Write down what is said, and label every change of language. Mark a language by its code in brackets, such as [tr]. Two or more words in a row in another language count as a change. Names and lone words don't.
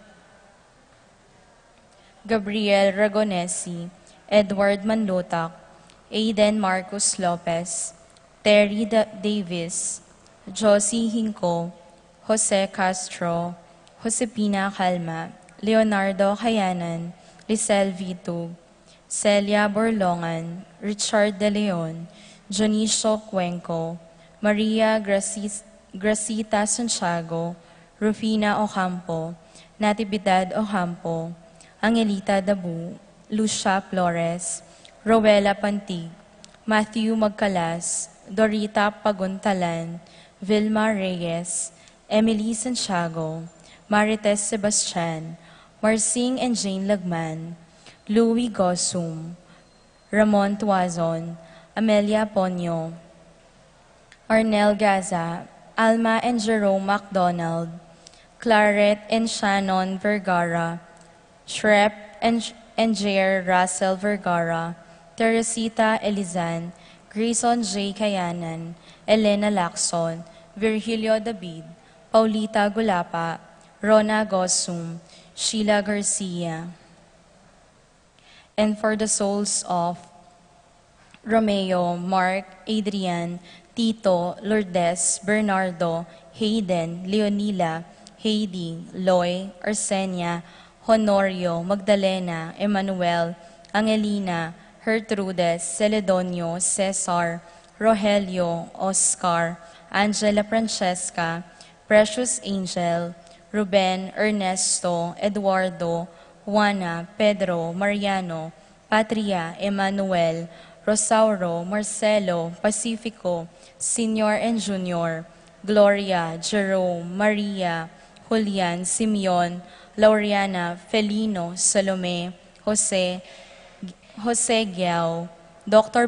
[en] Gabriel Ragonesi, Edward Manlotak, Aiden Marcos Lopez, Terry Davis, Josie Hinco, Jose Castro, Josepina Calma, Leonardo Cayanan, Lisel Vitug, Celia Borlongan, Richard De Leon, Dionisio Cuenco, Maria Gracita Santiago, Rufina Ocampo, Natividad Ocampo, Angelita Dabu, Lucia Flores, Rowella Pantig, Matthew Magcalas, Dorita Paguntalan, Vilma Reyes, Emily Santiago, Marites Sebastian, Marcing and Jane Lagman, Louis Gosum, Ramon Tuazon, Amelia Ponyo, Arnel Gaza, Alma and Jerome MacDonald, Claret and Shannon Vergara, Shrep and Jair Russell Vergara, Teresita Elizan, Grayson J. Kayanan, Elena Lacson, Virgilio David, Paulita Gulapa, Rona Gosum, Sheila Garcia. And for the souls of Romeo, Mark, Adrian, Tito, Lourdes, Bernardo, Hayden, Leonila, Heidi, Loy, Arsenia, Honorio, Magdalena, Emmanuel, Angelina, Gertrudes, Celedonio, Cesar, Rogelio, Oscar, Angela Francesca, Precious Angel, Ruben, Ernesto, Eduardo, Juana, Pedro, Mariano, Patria, Emmanuel, Rosauro, Marcelo, Pacifico, Senior and Junior, Gloria, Jerome, Maria, Julian, Simeon, Laureana, Felino, Salome, Jose Giao, Dr.